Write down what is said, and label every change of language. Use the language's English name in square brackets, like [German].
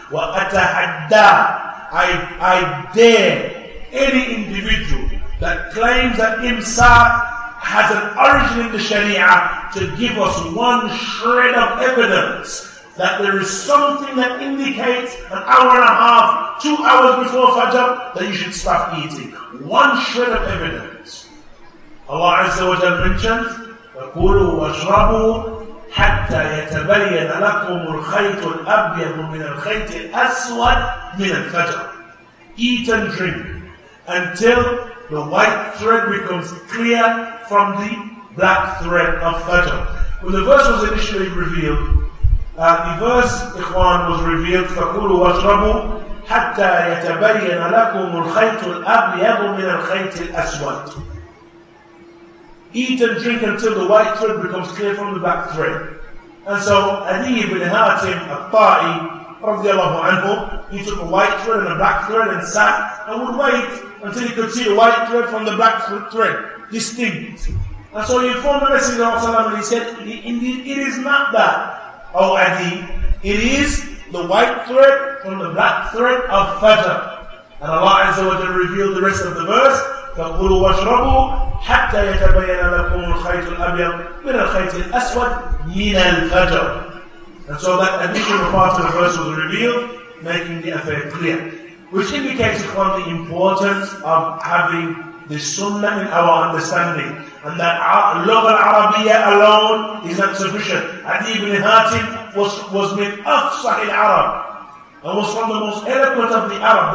[Arabic] وَأَتَحَدَّى, [English] I dare any individual that claims that Imsak has an origin in the Sharia to give us one shred of evidence that there is something that indicates an hour and a half, 2 hours before Fajr, that you should stop eating. One shred of evidence. Allah Azza wa Jalla mentions, [Arabic] فَكُلُوا وَاشْرَبُوا حَتَّى يَتَبَيَّنَ لَكُمُ الْخَيْطُ الْأَبْيَضُ مِنَ الْخَيْطِ الْأَسْوَدِ مِنَ الْفَجْرِ. [English] Eat and drink until the white thread becomes clear from the black thread of Fajr. When the verse was initially revealed, the verse, ikhwan, was revealed, [Arabic] فَكُلُوا وَاشْرَبُوا حَتَّى يَتَبَيَّنَ لَكُمُ الْخَيْطُ الْأَبْيَضُ مِنَ الْخَيْطِ الْأَسْوَدِ. [English] Eat and drink until the white thread becomes clear from the black thread. And so, Adi ibn Hatim al-Ta'i, radiallahu anhu, he took a white thread and a black thread and sat and would wait until he could see the white thread from the black thread, distinct. And so he informed the Messenger of Allah and he said, indeed, it is not that, O Adi, it is the white thread from the black thread of Fajr. And Allah Azza wa Jalla revealed the rest of the verse, [Arabic] فَقُلُوا وَاشْرَبُوا حَتَّى يَتَبَيَّنَ لَكُمُ الْخَيْطُ الْأَبْيَضُ مِنَ الْخَيْطِ الْأَسْوَدِ مِنَ الْفَجْرِ. [English] And so that additional part of the verse was revealed, making the affair clear. Which indicates upon the importance of having the Sunnah in our understanding. And that Lugha al-Arabiya alone is not sufficient. Adi ibn Hatim was [Arabic] min afsah al-Arab, [English] and was from the most eloquent of the Arab.